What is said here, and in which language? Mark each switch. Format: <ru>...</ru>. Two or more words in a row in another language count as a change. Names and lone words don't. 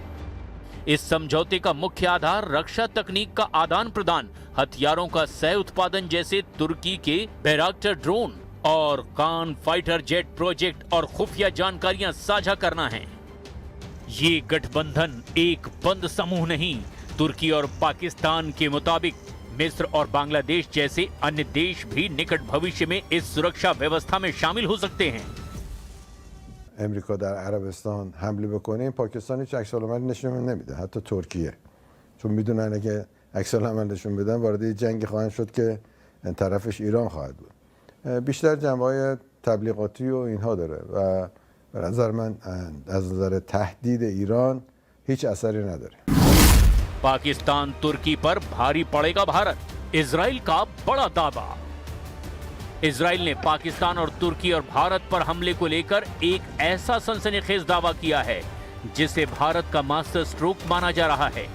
<hi>इस समझौते का मुख्य आधार रक्षा तकनीक का आदान प्रदान, हथियारों का सह उत्पादन जैसे तुर्की के बैराक्टर ड्रोन और कान</hi> <en>fighter jet project</en> <hi>और खुफिया जानकारियां साझा करना है। ये गठबंधन एक बंद समूह नहीं, तुर्की और पाकिस्तान के मुताबिक मिस्र और बांग्लादेश जैसे अन्य देश भी निकट भविष्य में इस सुरक्षा व्यवस्था में शामिल हो सकते हैं।</hi> <fa>امریکا در عربستان حمله بکنه پاکستان هیچ عکس العملی نشون نمیده، حتی ترکیه، چون میدونن اگه عکس العمل نشون بدن وارد جنگی خواهند شد که طرفش ایران خواهد بود. بیشتر جنبه‌های تبلیغاتی و اینها داره و به نظر من از نظر تهدید ایران هیچ اثری نداره.</fa> <hi>पाकिस्तान तुर्की पर भारी पड़ेगा भारत, इजराइल का बड़ा दावा। इजराइल ने पाकिस्तान और तुर्की और भारत पर हमले को लेकर एक ऐसा सनसनीखेज दावा किया है जिसे भारत का</hi> <en>master stroke</en> <hi>माना जा रहा है।</hi>